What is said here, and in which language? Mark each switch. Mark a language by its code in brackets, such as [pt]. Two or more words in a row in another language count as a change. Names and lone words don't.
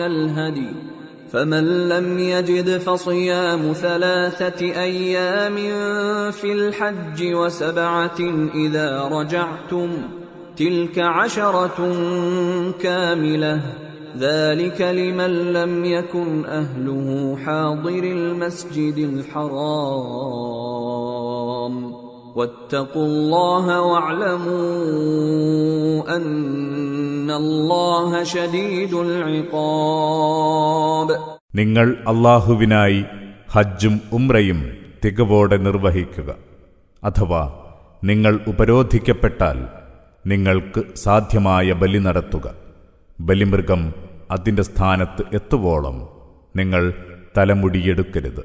[ar] الهدي فمن لم يجد فصيام 3 أيام في الحج و7 إذا رجعتم تلك 10 كاملة ذلك لمن لم يكن أهله حاضر المسجد الحرام واتقوا الله واعلموا أن الله شديد العقاب. [ml] നിങ്ങൾ അല്ലാഹുവിനായി ഹജ്ജും ഉംറയും തികവോടെ നിർവഹിക്കുക. അഥവാ നിങ്ങൾ ഉപരോധിക്കപ്പെട്ടാൽ നിങ്ങൾക്ക് സാധ്യമായ ബലി നടത്തുക. ബലിമൃഗം അതിന്റെ സ്ഥാനത്ത് എത്തുവോളം നിങ്ങൾ തലമുടിയെടുക്കരുത്.